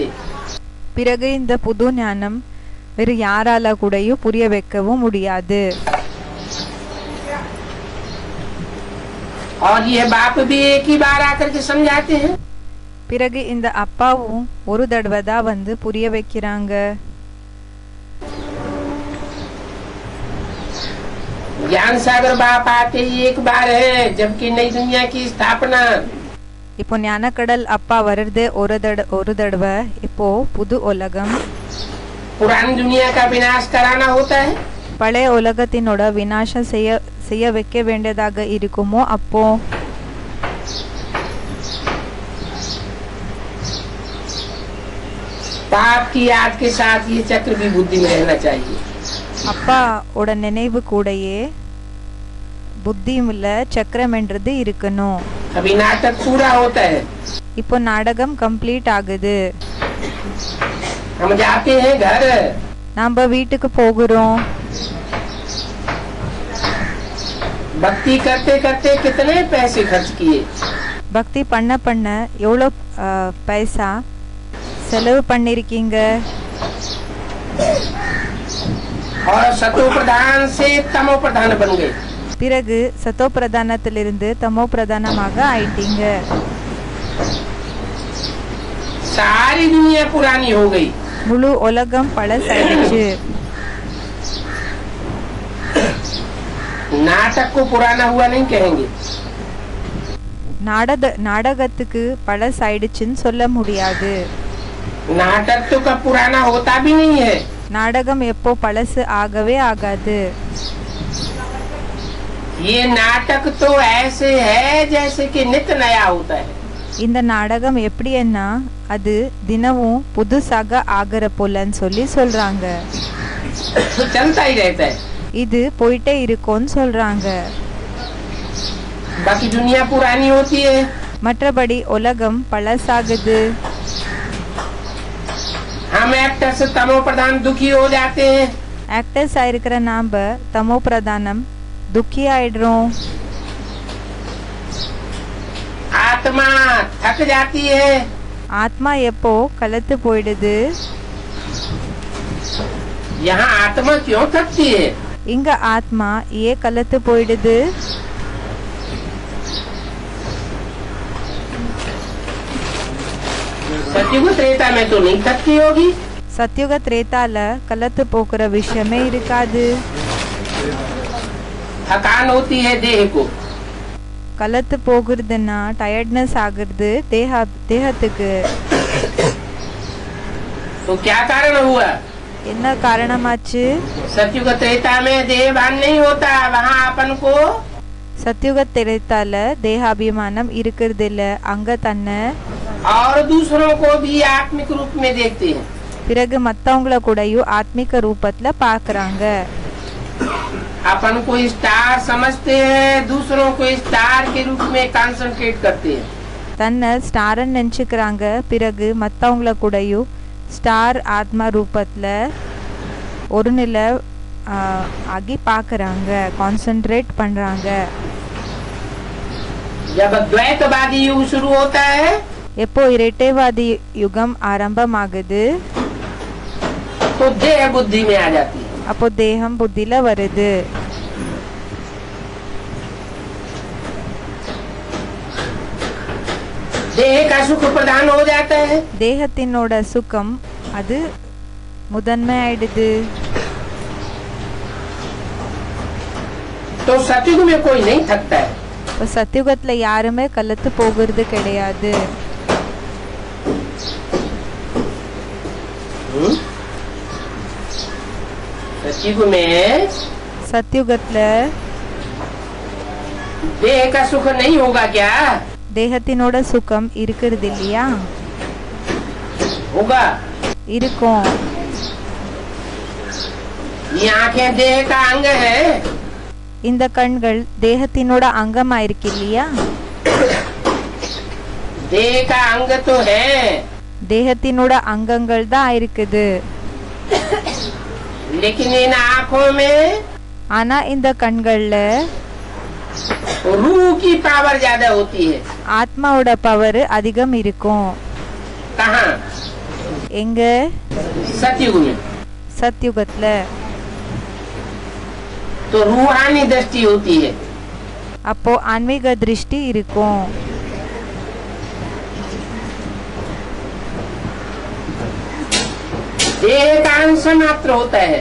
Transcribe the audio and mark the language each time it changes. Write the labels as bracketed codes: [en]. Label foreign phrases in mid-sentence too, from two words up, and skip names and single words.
[ta] பிறகு இந்த புது ஞானம் வேறு யாரால கூடயும் புரிய வைக்கவும் முடியாது. [hi] और ये बाप भी एक ही बार आकर के समझाते हैं. [ta] பிறகு இந்த அப்பாவும் ஒரு தடவை தான் வந்து புரிய வைக்கிறாங்க. [hi] ज्ञान सागर बाप आते ही एक बार है, जबकि नई दुनिया की स्थापना. [ta] இப்போ ஞானக்கடல் அப்பா வருது ஒரு தடவை. இப்போ புது உலகம் [hi] पुरानी दुनिया का विनाश कराना होता है. [ta] பழைய உலகத்தினோட விநாசம் செய்ய வைக்க வேண்டியதாக இருக்குமோ அப்போ [hi] पाप की याद के साथ ये चक्र भी बुद्धि में रहना चाहिए. [ta] அப்பாவோட நினைவு கூடயே புத்தியுள்ள சக்கரம் என்றது இருக்கணும். [hi] अभी नाटक पूरा होता है. [ta] இப்போ நாடகம் கம்ப்ளீட் ஆகுது. [hi] हम जाते हैं घर. [ta] நாம வீட்டுக்கு போகிறோம். [hi] भक्ति करते करते कितने पैसे खर्च किए. [ta] பக்தி பண்ண எவ்வளோ பைசா செலவு பண்ணிருக்கீங்க. [hi] और सतो प्रधान से तमो प्रधान बन गए. [ta] பிறகு சத்தோ பிரதானத்திலிருந்து தமோ பிரதானமாக ஆயிட்டீங்க. [hi] सारी दुनिया पुरानी हो गई. [ta] முழு உலகம் பழசாயிடுச்சு. [hi] नाटक को पुराना हुआ नहीं कहेंगे. [ta] நாடகத்துக்கு பழசாயிடுச்சுன்னு சொல்ல முடியாது. [hi] नाटक तो कब पुराना होता भी नहीं है. [ta] நாடகம் எப்போ பழசு ஆகவே ஆகாது. [hi] ये नाटक तो ऐसे है जैसे कि नित्य नया होता है. [ta] இந்த நாடகம் எப்படின்னா அது தினமும் புதுசாக ஆகிற போலன்னு சொல்றாங்க. [hi] चलता ही रहता है. [ta] இது போயிட்டே இருக்கும்னு சொல்றாங்க. [hi] बाकी दुनिया पुरानी होती है. [ta] மற்றபடி உலகம் பழசாகுது. [hi] हम एक्टर से तमो प्रधान दुखी हो जाते हैं. [ta] ஆக்டர்ஸ் ஆயிருக்கிற நாம தமோ பிரதானம் துக்கி ஆயிடுறோம். [hi] आत्मा थक जाती है. [ta] ஆத்மா எப்போ கலத்து போயிடுது. [hi] यहाँ आत्मा क्यों थकती है? [ta] இங்க ஆத்மா ஏன் கலத்து போயிடுது? [hi] सत्युग त्रेता में तो नहीं थकती होगी. [ta] சத்யுக திரேதால கலத்து போக்குற விஷயமே இருக்காது. [hi] थकान होती है देह को. [ta] கலத்து போகுறதுன்னா டயர்ட்னஸ் ஆகுறது தேகத்துக்கு. [hi] तो क्या कारण हुआ? [ta] என்ன காரணமாச்சு? [hi] सत्युग त्रेता में देह भान नहीं होता. वहाँ अपन को [ta] சத்யுக திரேதால தேகாபிமானம் இருக்கிறது இல்ல. அங்க தன்னை [hi] और दूसरों को भी आत्मिक रूप में देखते हैं. [ta] பிறகு மத்தவங்கள கூடயும் ஆத்மிக ரூபத்துல பாக்குறாங்க. [hi] अपन को स्टार समझते हैं, दूसरों को स्टार के रूप में कंसंट्रेट करते हैं. [ta] தன்னை ஸ்டார்ன்னு நினச்சிக்கிறாங்க. பிறகு மற்றவங்கள கூடயும் ஸ்டார் ஆத்மா ரூபத்தில் ஒரு நிலை ஆகி பார்க்குறாங்க, கான்சென்ட்ரேட் பண்ணுறாங்க. [hi] जब द्वैतवादी युग शुरू होता है, [ta] எப்போ இரட்டைவாதி யுகம் ஆரம்பமாகுது, [hi] तो देह बुद्धि में आ जाती है. [ta] அப்போ தேகம் புத்தியில வருது. [hi] देह का सुख प्रधान हो जाता है. [ta] தேகத்தினோட சுகம் அது முதன்மை ஆயிடுது. [hi] तो सतयुग में कोई नहीं थकता है. [ta] இப்போ சத்தியுகத்துல யாருமே கலத்து போகிறது கிடையாது. [hi] सतयुग में [ta] சத்தியுகத்துல [hi] देह का सुख नहीं होगा क्या? [ta] தேகத்தினோட சுகம் இருக்கிறது இல்லையா? [hi] होगा. [ta] இருக்கும். [hi] ये आंखें देह का अंग है. [ta] இந்த கண்கள் தேகத்தினோட அங்கமா இருக்கு இல்லையா? [hi] देह का अंग तो है. [ta] தேகத்தினோட அங்கங்கள் தான் இருக்குது. [hi] लेकिन इन आँखों में [ta] ஆனா இந்த கண்கள்ல [hi] रूह की पावर ज्यादा होती है. [ta] ஆத்மாவோட பவர் அதிகம் இருக்கும். [hi] कहाँ? [ta] எங்க? [hi] सतयुग में. [ta] சத்தியுகத்துல. [hi] तो रूहानी दृष्टि होती है. [ta] அப்போ ஆன்மீக திருஷ்டி இருக்கும். [hi] देह का अंश मात्र होता है.